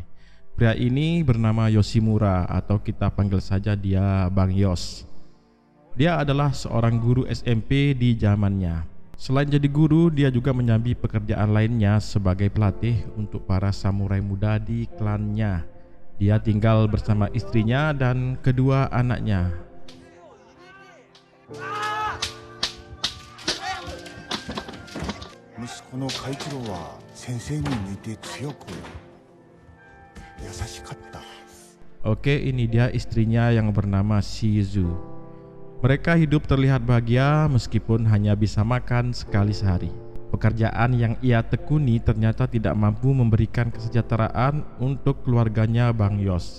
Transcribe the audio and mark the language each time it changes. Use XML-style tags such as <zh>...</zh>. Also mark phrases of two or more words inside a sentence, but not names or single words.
<id>Pria ini bernama Yoshimura, atau kita panggil saja dia Bang Yos. Dia adalah seorang guru SMP di zamannya. Selain jadi guru, dia juga menyambi pekerjaan lainnya sebagai pelatih untuk para samurai muda di klannya. Dia tinggal bersama istrinya dan kedua anaknya.</id> <ja>息子の海一郎は先生に似て強く優しかった。</ja> <id>Oke, ini dia istrinya yang bernama Shizu. Mereka hidup terlihat bahagia meskipun hanya bisa makan sekali sehari. Pekerjaan yang ia tekuni ternyata tidak mampu memberikan kesejahteraan untuk keluarganya Bang Yos.</id>